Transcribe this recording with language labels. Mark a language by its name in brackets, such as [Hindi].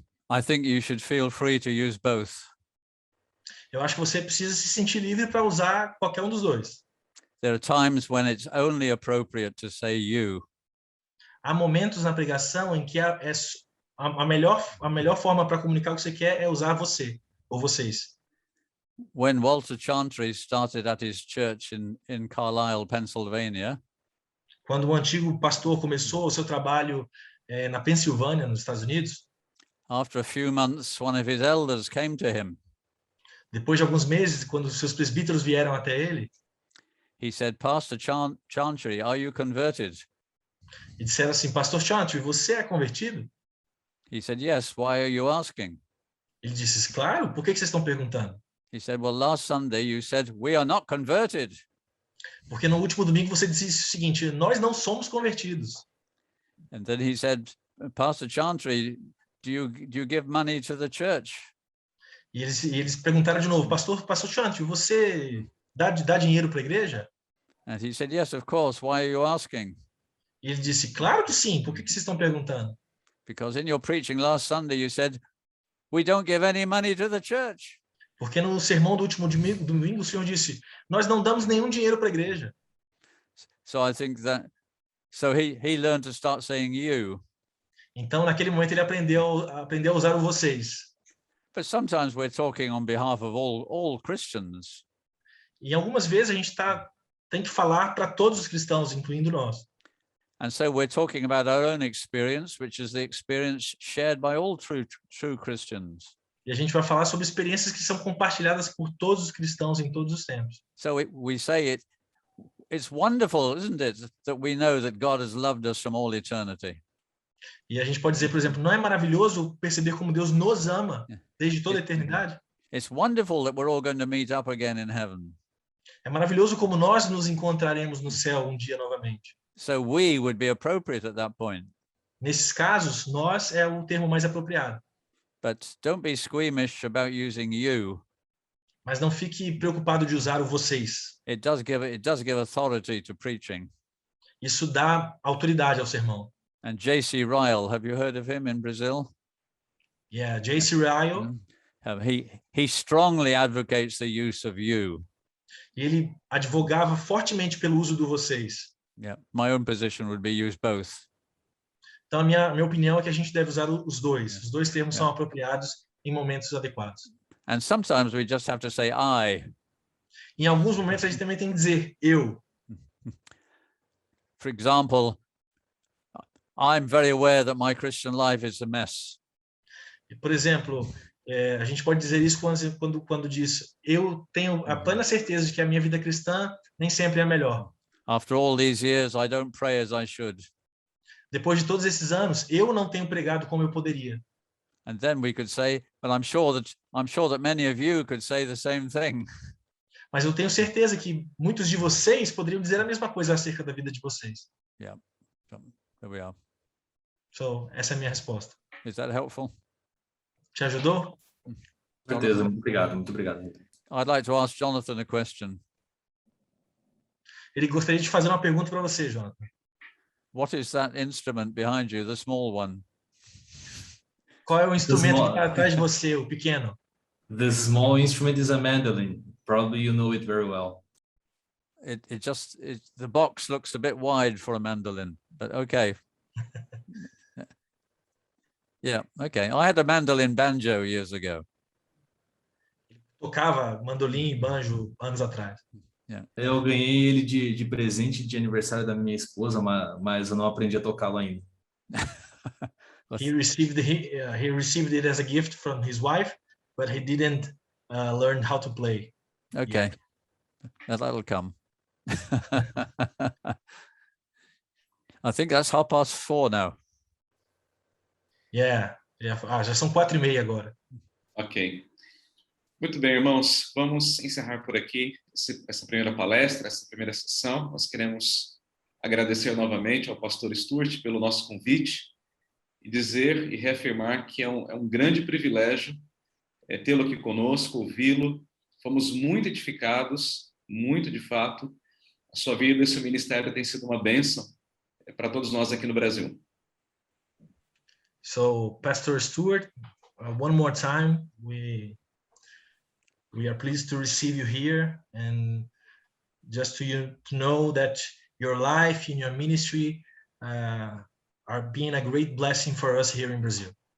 [English] I think you should feel free to use both. [Portuguese] Eu acho que você precisa se sentir livre para usar qualquer um dos dois. [English] There are times when it's only appropriate to say you. [Portuguese] Há momentos na pregação em que a melhor forma para comunicar o que você quer é usar você ou vocês. [English] When Walter Chantry started at his church in Carlisle, Pennsylvania, [Portuguese] Quando o antigo pastor começou o seu trabalho na Pensilvânia, nos Estados Unidos, [English] after a few months, one of his elders came to him. [Portuguese] depois de alguns meses, quando os seus presbíteros vieram até ele, [English] He said, Pastor Chantry, are you converted? [Portuguese] e disseram assim: Pastor Chantry, você é convertido? [English] He said, yes, why are you asking? [Portuguese] Ele disse: claro, por que vocês estão perguntando? [English] He said, well, last Sunday you said, we are not converted. [Portuguese] Porque no último domingo você disse o seguinte: nós não somos convertidos. [English] And then he said, Pastor Chantry, do you give money to the church? [Portuguese] E eles perguntaram de novo: Pastor Chantry, você dá dinheiro para a igreja? [English] And he said, yes, of course, why are you asking? [Portuguese] E ele disse: claro que sim, por que vocês estão perguntando? [English] Because in your preaching last Sunday you said, we don't give any money to the church. [Portuguese] Porque no sermão do último domingo o Senhor disse: nós não damos nenhum dinheiro para a igreja. [English] So I think that, so he learned to start saying you. [Portuguese] Então naquele momento ele aprendeu a usar o vocês. [English] But sometimes we're talking on behalf of all Christians. [Portuguese] E algumas vezes a gente tem que falar para todos os cristãos, incluindo nós. [English] And so we're talking about our own experience, which is the experience shared by all true Christians. [Portuguese] E a gente vai falar sobre experiências que são compartilhadas por todos os cristãos em todos os tempos. [English] So we say it's wonderful, isn't it, that we know that God has loved us from all eternity. [Portuguese] E a gente pode dizer, por exemplo, não é maravilhoso perceber como Deus nos ama desde toda a eternidade? [English] It's wonderful that we're all going to meet up again in heaven. [Portuguese] É maravilhoso como nós nos encontraremos no céu um dia novamente. [English] So we would be appropriate at that point. [Portuguese] Nesses casos, nós é o termo mais apropriado. [English] But don't be squeamish about using you. [Portuguese] Mas não fique preocupado de usar o vocês. [English] It does give authority to preaching. [Portuguese] Isso dá autoridade ao sermão. [English] And J.C. Ryle, have you heard of him in Brazil? Yeah, J.C. Ryle. He strongly advocates the use of you. [Portuguese] E ele advogava fortemente pelo uso do vocês. [English] Yeah, my own position would be use both. [Portuguese] Então a minha opinião é que a gente deve usar os dois. Os dois termos são apropriados em momentos adequados. [English] And sometimes we just have to say I. [Portuguese] Em alguns momentos a gente também tem que dizer eu. [English] For example, I'm very aware that my Christian life is a mess. [Portuguese] Por exemplo, a gente pode dizer isso quando diz: eu tenho a plena certeza de que a minha vida cristã nem sempre é a melhor. [English] After all these years, I don't pray as I should. [Portuguese] Depois de todos esses anos, eu não tenho pregado como eu poderia. [English] And then we could say, but I'm sure that many of you could say the same thing. [Portuguese] mas eu tenho certeza que muitos de vocês poderiam dizer a mesma coisa acerca da vida de vocês. [English] Yeah. There we are. [Portuguese] So, essa é a minha resposta. [English] Is that helpful? [Portuguese] Te ajudou? Com certeza, Jonathan? muito obrigado, muito obrigado. [English] I'd like to ask Jonathan a question. [Portuguese] Ele gostaria de fazer uma pergunta para você, Jonathan. [English] What is that instrument behind you, the small one? [Portuguese] Qual é o instrumento que [English] small- [Portuguese] está atrás de você, o pequeno? [English] The small instrument is a mandolin. Probably you know it very well. The box looks a bit wide for a mandolin, but okay. Yeah, okay. I had a mandolin banjo years ago. [Portuguese] Tocava mandolim e banjo anos atrás. Eu ganhei ele de presente de aniversário da minha esposa, mas eu não aprendi a tocá-lo ainda. [English] He received it as a gift from his wife, but he didn't learn how to play. Okay, that'll come. I think that's 4:30 now. Yeah. [Portuguese] Já são 4:30 agora. Ok. Muito bem, irmãos. Vamos encerrar por aqui essa primeira palestra, essa primeira sessão. Nós queremos agradecer novamente ao pastor Stuart pelo nosso convite e dizer e reafirmar que é um grande privilégio tê-lo aqui conosco, ouvi-lo. Fomos muito edificados, muito de fato. A sua vida e seu ministério tem sido uma bênção para todos nós aqui no Brasil. [English] So, Pastor Stuart, one more time, we are pleased to receive you here, and just to know that your life and your ministry are being a great blessing for us here in Brazil.